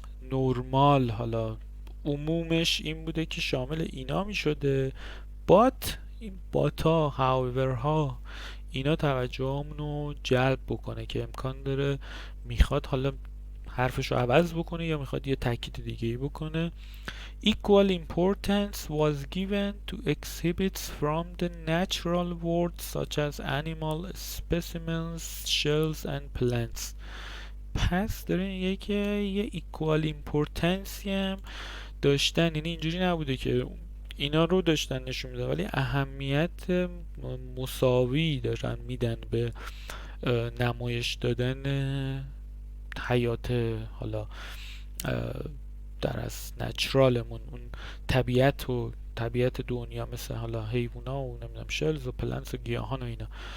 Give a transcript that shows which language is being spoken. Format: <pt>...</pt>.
<fa>نورمال حالا عمومش این بوده که شامل اینا می شده. بات این باتا</fa> <en>however</en> <fa>ها اینا توجهمون رو جلب بکنه که امکان داره میخواد حالا حرفش رو عوض بکنه یا میخواد یه تاکید دیگه ای بکنه.</fa> <en>Equal importance was given to exhibits from the natural world such as animal specimens, shells and plants.</en> <fa>پس داره میگه که یه</fa> <en>equal importance</en> <fa>هم داشتن، یعنی اینجوری نبوده که اینا رو داشتن نشون میدن ولی اهمیت مساوی دارن میدن به نمایش دادن حیات حالا در از نچرالمون، اون طبیعت و طبیعت دنیا، مثل حالا حیوونا و نمیدونم شلز و پلنس و گیاهان و اینا.</fa>